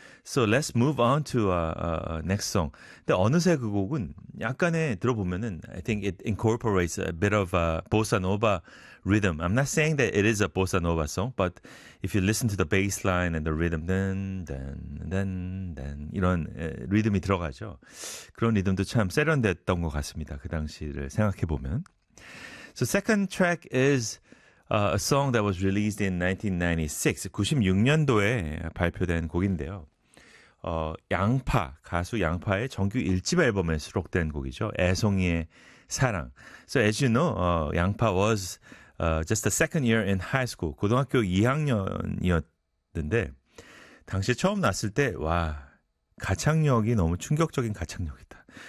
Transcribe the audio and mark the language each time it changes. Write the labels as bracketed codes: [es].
[en] So let's move on to next song. [ko] 근데 어느새 그 곡은 약간의 들어보면은 [en] I think it incorporates a bit of a bossa nova rhythm. I'm not saying that it is a bossa nova song, but if you listen to the bass line and the rhythm, then, then, then, [ko] 이런 리듬이 들어가죠. 그런 리듬도 참 세련됐던 것 같습니다. 그 당시를 생각해 보면. [en] So second track is a song that was released in 1996. [ko] 96년도에 발표된 곡인데요. 양파, 가수 양파의 정규 1집 앨범에 수록된 곡이죠. 애송이의 사랑. [en] So as you know, 양파 was just the second year in high school. [ko] 고등학교 2학년이었는데 당시 처음 났을 때 와, 가창력이 너무 충격적인 가창력이다.